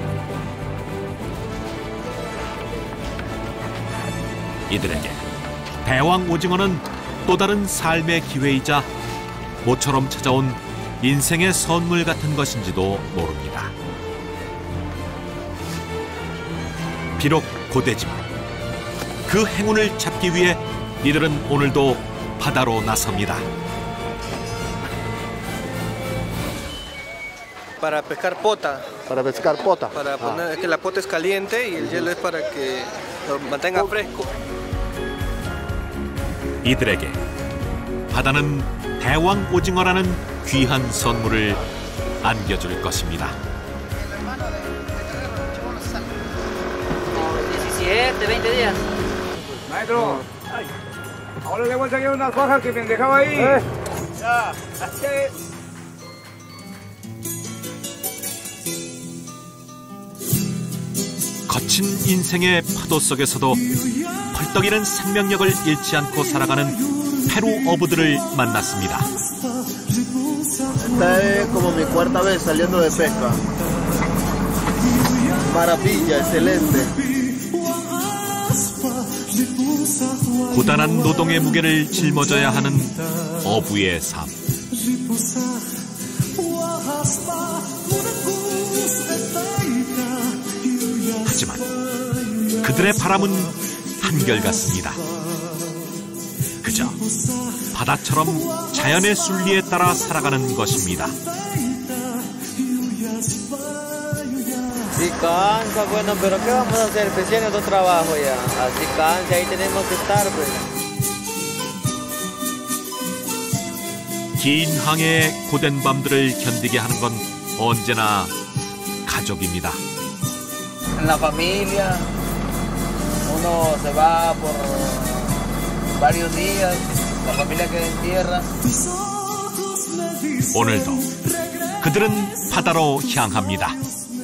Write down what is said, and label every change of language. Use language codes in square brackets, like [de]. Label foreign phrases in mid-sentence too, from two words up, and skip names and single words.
[ko] 이들에게 대왕 오징어는 또 다른 삶의 기회이자 모처럼 찾아온 인생의 선물 같은 것인지도 모릅니다. 비록 고되지만 그 행운을 잡기 위해 이들은 오늘도 바다로 나섭니다. [es] Para pescar pota. Para pescar pota. Para poner, es que la pota es caliente y el hielo es para que lo mantenga fresco. [ko] 이들에게 바다는 대왕 오징어라는 귀한 선물을 안겨줄 것입니다. [es] 17, 20 días. Maestro, ahora le voy a sacar unas fajas que me dejaba ahí. Ya, [ko] 거친 인생의 파도 속에서도 펄떡이는 생명력을 잃지 않고 살아가는 페루 어부들을 만났습니다. [es] Esta es como mi 4ª vez saliendo de pesca. Maravilla, excelente. [ko] 고단한 노동의 무게를 짊어져야 하는 어부의 삶. 하지만 그들의 바람은 한결같습니다. 그저 바다처럼 자연의 순리에 따라 살아가는 것입니다. [es] Sí cansa, bueno, pero ¿qué vamos a hacer? Pues tiene otro trabajo ya. Así cansa, ahí tenemos que estar, pues. [ko] 긴 항해의 고된 밤들을 견디게 하는 건 언제나 가족입니다. [es] En la familia, uno se va por varios días, la familia queda en tierra. [ko] 오늘도 그들은 바다로 향합니다.